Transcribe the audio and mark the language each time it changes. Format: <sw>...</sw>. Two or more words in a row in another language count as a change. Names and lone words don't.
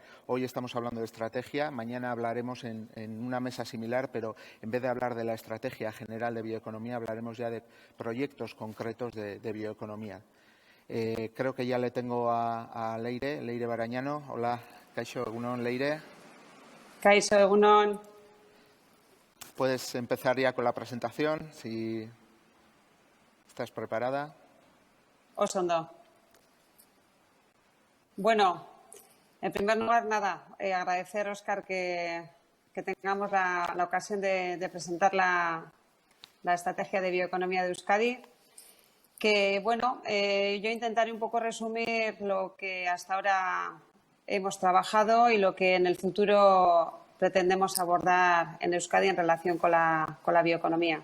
<es>Hoy estamos hablando de estrategia, mañana hablaremos en una mesa similar, pero en vez de hablar de la estrategia general de bioeconomía, hablaremos ya de proyectos concretos de bioeconomía. Creo que ya le tengo a Leire Barañano.</es> <eu>Hola, Kaixo, egunon, Leire. Kaixo, egunon.</eu> <es>Puedes empezar ya con la presentación, si estás preparada.</es> <eu>Oso ondo.</eu> <es>Bueno, en primer lugar, nada, agradecer, Óscar, que tengamos la ocasión de presentar la estrategia de bioeconomía de Euskadi. Que, bueno, yo intentaré un poco resumir lo que hasta ahora hemos trabajado y lo que en el futuro pretendemos abordar en Euskadi en relación con la bioeconomía.</es>